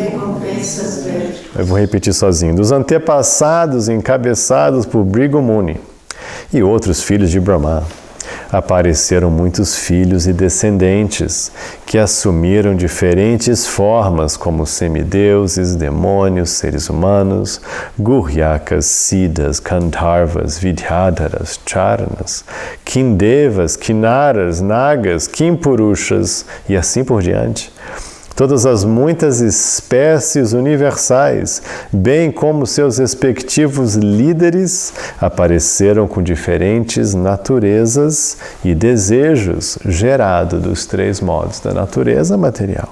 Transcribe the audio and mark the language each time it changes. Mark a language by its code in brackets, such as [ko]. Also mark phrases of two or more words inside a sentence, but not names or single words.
[pt] Eu vou repetir sozinho. Dos antepassados encabeçados por Bhrigu Muni e outros filhos de Brahma, apareceram muitos filhos e descendentes que assumiram diferentes formas como semideuses, demônios, seres humanos, guryakas, siddhas, gandharvas, vidyadharas, charanas, kindevas, kinnaras, nagas, kimpurushas e assim por diante. Todas as muitas espécies universais, bem como seus respectivos líderes, apareceram com diferentes naturezas e desejos gerados dos três modos da natureza material.